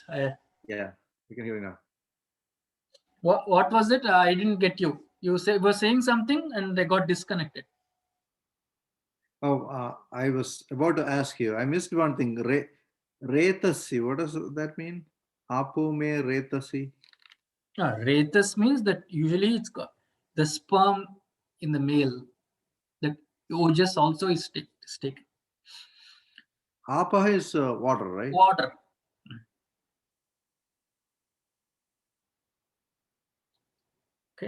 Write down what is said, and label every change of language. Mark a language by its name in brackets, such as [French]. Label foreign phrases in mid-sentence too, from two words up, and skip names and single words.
[English] Yeah, you can hear me now. What was it? I didn't get you. You were saying something and they got disconnected. Oh, I was about to ask you. I missed one thing. Retasi. What does that mean? [Sanskrit] Apu me retasi. [English] Retas means that usually it's got the sperm in the male. The ojas also is taken. Apa is water, right? Water. Okay.